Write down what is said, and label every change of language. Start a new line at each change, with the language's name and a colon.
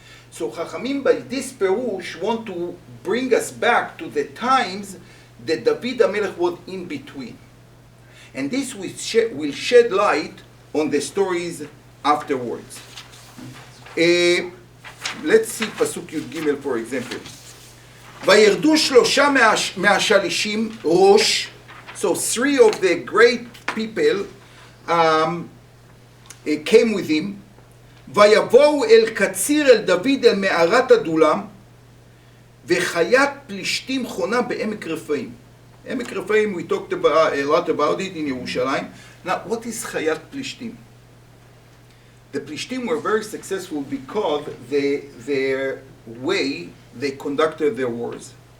English: So Chachamim by this Perush want to bring us back to the times that David HaMelech was in between. And this will shed light on the stories afterwards. Let's see Pasuk Yud Gimel for example.
Hebrew: וירדו שלושה מהשלישים ראש,
English: so 3 of the great people came with him,
Hebrew: ויבואו אל קציר אל דוד אל מערת אדולם, וחיית פלישתים חונה בעמק רפאים.
English: עמק רפאים, we talked about, a lot about it in Yerushalayim. Now, what is
Hebrew: חיית פלישתים?
English: The Plishtim were very successful because their way they conducted their wars.